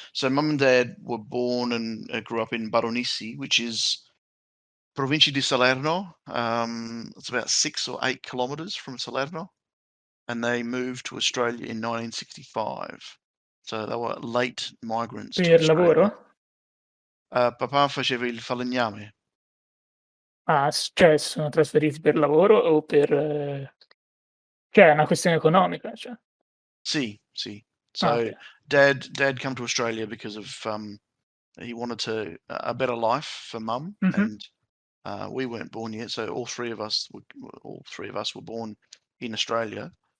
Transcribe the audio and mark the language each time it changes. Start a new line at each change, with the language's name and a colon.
English: So mum and dad were born and grew up in Baronisi, which is Provincia di Salerno. It's about 6 or 8 kilometers from Salerno, and they moved to Australia in 1965. So they were late migrants to
Italian: Per
English: Australia.
Italian: lavoro? Papà faceva il falegname. Ah, cioè sono trasferiti per lavoro o per... cioè è una questione economica, cioè. Sì.
English: So Okay. dad come to Australia because of he wanted a better life for mum, and we weren't born yet, so all three of us were born in Australia.